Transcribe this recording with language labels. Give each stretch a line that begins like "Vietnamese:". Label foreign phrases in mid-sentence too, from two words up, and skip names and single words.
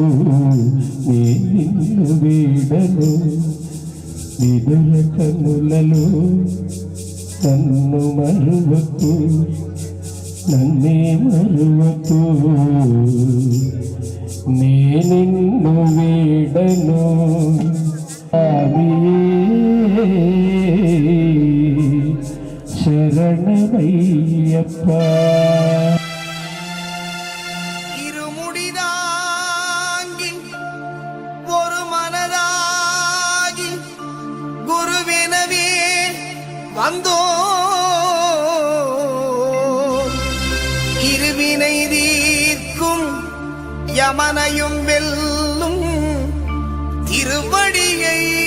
Telugu: నే నిన్ను వీడను విదుర కనులలో నన్ను మరువకు నన్నే మరువకు నే నిన్ను వీడను శరణమయ్యప్ప
Tamil: இருமுடிதாங்கி ஒரு மனதாகி குருவெனவே வந்தோ இருவினை தீர்க்கும் யமனையும் வெல்லும் திருவடியை